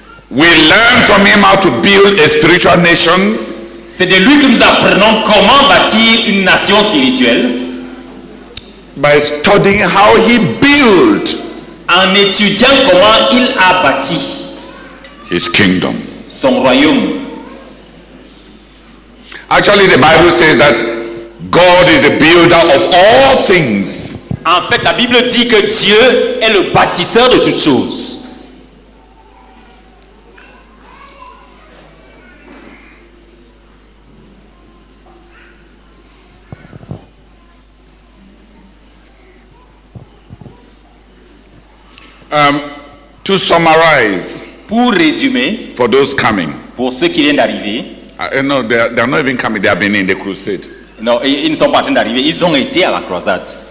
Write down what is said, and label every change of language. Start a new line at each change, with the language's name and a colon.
English: We learn from him how to build a spiritual nation.
French: C'est de lui que nous apprenons comment bâtir une nation spirituelle.
English: By studying how he built
French: En étudiant comment il a bâti
English: his kingdom.
French: son royaume.
English: Actually, the Bible says that God is the builder of all things.
French: En fait, la Bible dit que Dieu est le bâtisseur de toutes choses.
English: To summarize,
French: Pour résumer,
English: for those coming,
French: pour ceux qui viennent d'arriver,
English: no, they are not even coming. They have been in the crusade,
French: non, ils ne sont pas en train d'arriver, ils ont été à la croisade.